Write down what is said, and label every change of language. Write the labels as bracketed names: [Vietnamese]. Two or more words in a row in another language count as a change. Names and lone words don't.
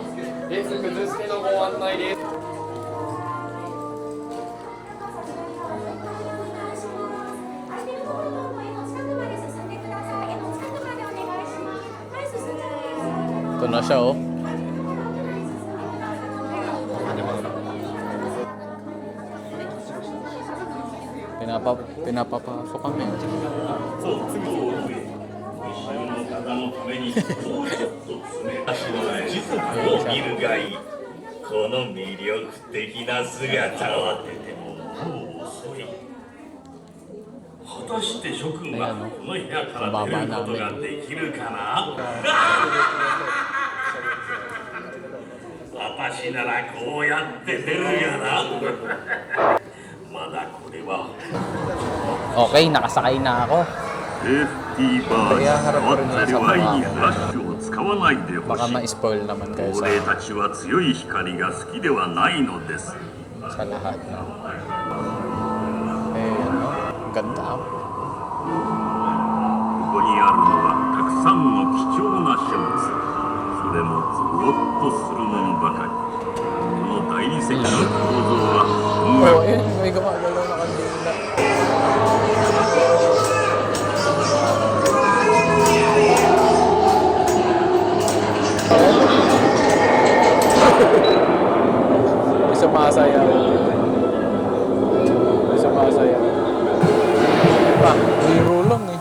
[Filipino] Ito na siya, oh. Pinapapasok kami. [Japanese] この魅力的な姿を当ててももう遅い。果たして諸君はこの部屋から出ることができるかな。私ならこうやって出るやな。まだこれは。 [Filipino] Okay, nakasakay na ako. [Japanese] セーフティーバーに触ったりはいいフラッシュを使わないでほ [Filipino] Baka [Japanese] しい。 [Filipino] ma-spoil naman kayo [Japanese] 亡霊たちは強い光が好きではないのです。 [Filipino] sa lahat, no? Eh, ano? Ganda, oh. [Japanese] ここにあるのはたくさんの貴重な書物。それもゾロッとするものばかり。この大理石の構造は音 [Filipino] Oh, [Japanese] 楽 [Filipino] ayun, may gumagalaw na kandila. May sumasayaw. May sumasayaw. Biro lang eh.